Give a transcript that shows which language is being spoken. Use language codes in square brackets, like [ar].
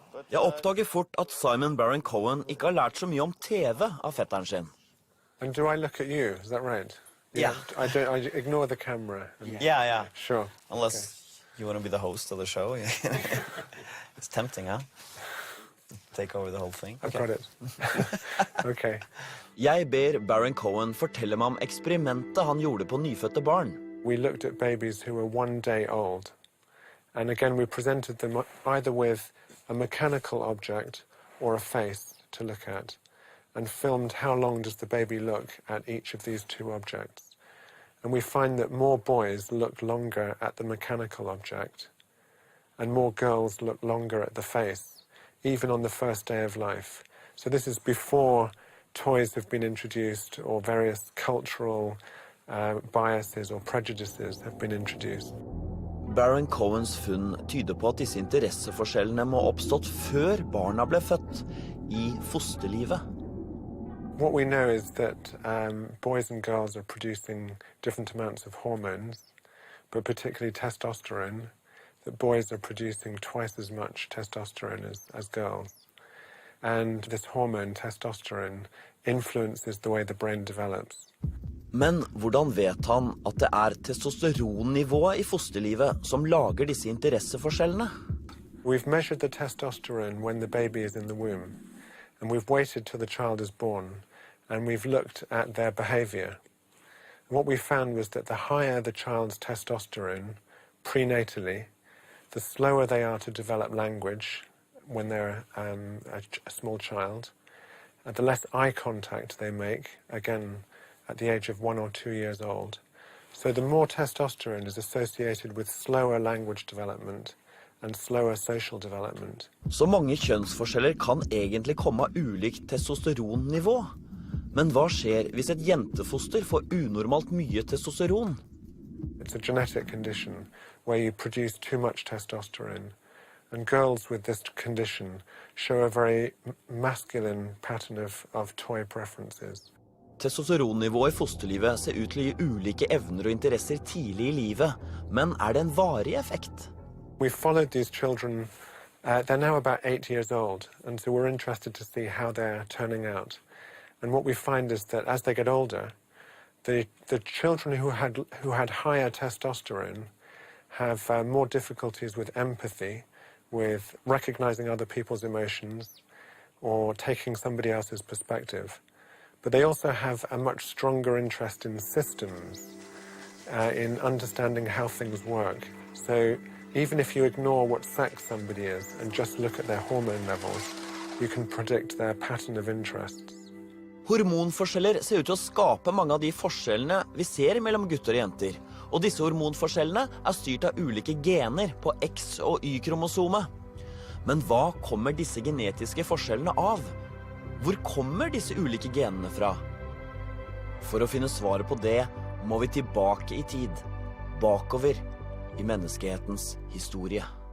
[no] Jeg oppdager fort at Simon Baron-Cohen ikke har lært så mye om TV av fetteren sin. [en] And do I look at you? Is that right? Yeah. I ignore the camera. Yeah. Sure. Unless you want to be the host of the show. It's tempting, huh? Take over the whole thing. I've got it. Okay. [no] Jeg ber Baron-Cohen fortelle meg om eksperimentet han gjorde på nyfødte barn. [en] We looked at babies who were 1 day old. And again, we presented them either with a mechanical object or a face to look at, and filmed how long does the baby look at each of these two objects. And we find that more boys look longer at the mechanical object, and more girls look longer at the face, even on the first day of life. So this is before toys have been introduced, or various cultural biases or prejudices have been introduced. [no] Baron-Cohens funn tyder på at disse interesseforskjellene må ha oppstått før barna ble født, i fosterlivet. [en] What we know is that boys and girls are producing different amounts of hormones, but particularly testosterone, that boys are producing twice as much testosterone as girls. And this hormone, testosterone, influences the way the brain develops. [no] Men hvordan vet han at det er testosteronnivået i fosterlivet som lager disse interesseforskjellene? [en] We've measured the testosterone when the baby is in the womb, and we've waited till the child is born, and we've looked at their behavior. What we found was that the higher the child's testosterone prenatally, the slower they are to develop language when they're a small child, and the less eye contact they make, again, at the age of 1 or 2 years old. So the more testosterone is associated with slower language development and slower social development. [no] Så mange kjønnsforskjeller kan egentlig komme av ulikt testosteronnivå. Men hva skjer hvis et jentefoster får unormalt mye testosteron? [en] It's a genetic condition where you produce too much testosterone. And girls with this condition show a very masculine pattern of toy preferences. [no] Testosteronnivået i fosterlivet ser ut til å gi ulike evner og interesser tidlig i livet, men det en varig effekt? [en] We followed these children, they're now about 8 years old, and so we're interested to see how they're turning out. And what we find is that as they get older, the children who had higher testosterone have more difficulties with empathy, with recognizing other people's emotions, or taking somebody else's perspective. But they also have a much stronger interest in systems, in understanding how things work. So even if you ignore what sex somebody is and just look at their hormone levels, you can predict their pattern of interests. [no] Hormonforskjeller ser ut til å skape mange av de forskjellene vi ser mellom gutter og jenter. Og disse hormonforskjellene styrt av ulike gener på X- og Y-kromosomet. Men hva kommer disse genetiske forskjellene av? Hvor kommer disse ulike genene fra? For å finne svaret på det må vi tilbake i tid, bakover i menneskehetens historie.